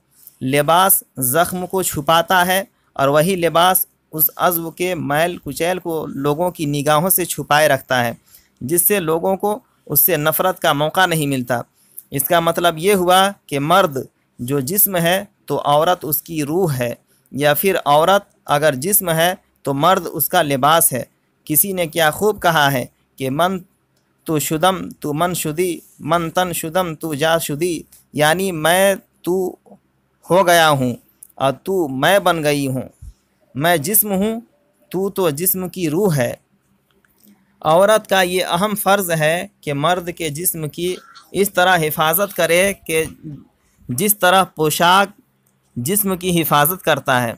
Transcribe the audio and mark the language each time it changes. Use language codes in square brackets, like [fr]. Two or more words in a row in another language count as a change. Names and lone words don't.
[ur] لباس زخم کو چھپاتا ہے اور وہی لباس اس عضو کے میل کچیل کو لوگوں کی نگاہوں سے چھپائے رکھتا ہے، جس سے لوگوں کو اس سے نفرت کا موقع نہیں ملتا۔ اس کا مطلب یہ ہوا کہ مرد جو جسم ہے تو عورت اس کی روح ہے، یا پھر عورت اگر جسم ہے تو مرد اس کا لباس ہے۔ کسی نے کیا خوب کہا ہے کہ [fa] من تو شدم تو من شدی، من تن شدم تو جا شدی، [ur] یعنی میں تو ہو گیا ہوں اور تو میں بن گئی ہوں، میں جسم ہوں تو جسم کی روح ہے۔ عورت کا یہ اہم فرض ہے کہ مرد کے جسم کی اس طرح حفاظت کرے کہ جس طرح پوشاک جسم کی حفاظت کرتا ہے۔